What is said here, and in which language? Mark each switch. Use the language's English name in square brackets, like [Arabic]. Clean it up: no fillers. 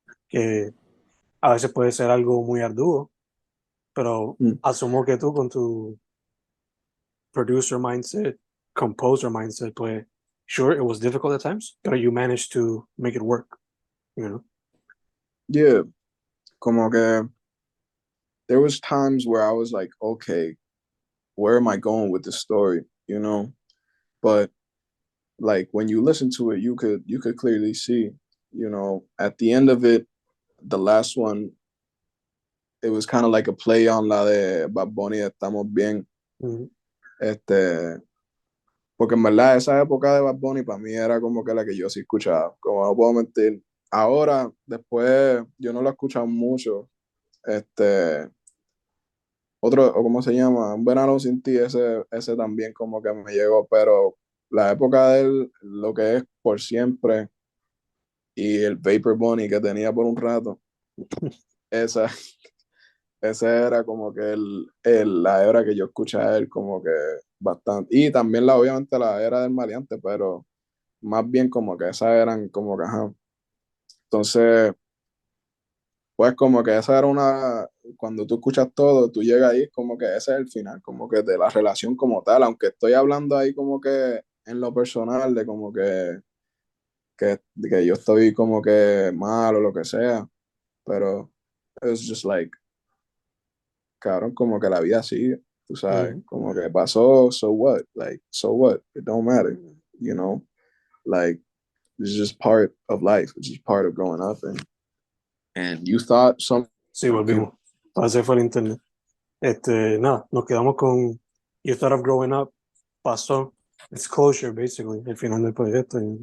[Spanish] Que a veces puede ser algo muy arduo, pero Mm. asumo que tú con tu [English] producer mindset, composer mindset, [Spanish] pues, [English] sure, it was difficult at times, but you managed to make it work, you know? Yeah, como que there was times where I was like, okay, where am I going with this story, you know? But like when you listen to it, you could clearly see, you know, at the end of it, the last one, it was kind of like a play on la de Bad Bunny, Estamos Bien. Mm. [Spanish] Este, porque en verdad esa época de Bad Bunny para mí era como que la que yo sí escuchaba, como no puedo mentir. Ahora, después, yo no lo he escuchado mucho. Otro, o cómo se llama, Un Verano Sin Ti, ese también como que me llegó, pero la época de él, lo que es Por Siempre y el Vapor Bunny que tenía por un rato, esa, ese era como que la era que yo escuchaba a él como que bastante. Y también obviamente la era del maleante, pero más bien como que esas eran como que, ajá. Entonces, pues como que esa era cuando tú escuchas todo, tú llegas ahí, como que ese es el final, como que de la relación como tal, aunque estoy hablando ahí como que en lo personal, de como que yo estoy como que mal o lo que sea, pero [English] it's just like, [Spanish] cabrón, como que la vida sigue, tú sabes, Mm. como que pasó, [English] so what, like, so what, it don't matter, you know, like, it's just part of life, it's just part of growing up, and you thought something, [Spanish] Sí, volvimos. Ese fue el internet. Nada, nos quedamos con You Thought of Growing Up, pasó, [English] it's closure, basically, [Spanish] el final del proyecto.